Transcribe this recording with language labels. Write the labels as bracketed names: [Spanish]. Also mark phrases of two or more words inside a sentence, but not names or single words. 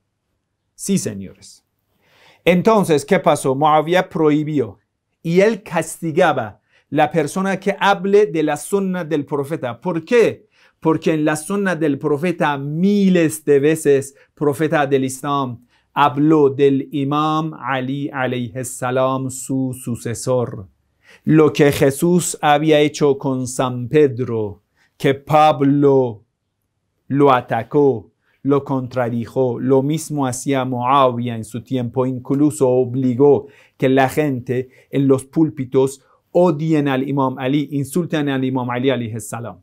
[Spanish] Sí, señores. Entonces, ¿qué pasó? Muawiyah prohibió y él castigaba la persona que hable de la sunna del profeta. ¿Por qué? Porque en la sunna del profeta miles de veces, profeta del Islam, habló del Imam Ali [Arabic] عليه السلام, [Spanish] su sucesor. Lo que Jesús había hecho con San Pedro, que Pablo lo atacó, lo contradijo. Lo mismo hacía Muawiyah en su tiempo. Incluso obligó que la gente en los púlpitos odien al Imam Ali, insulten al Imam Ali [Arabic] عليه السلام.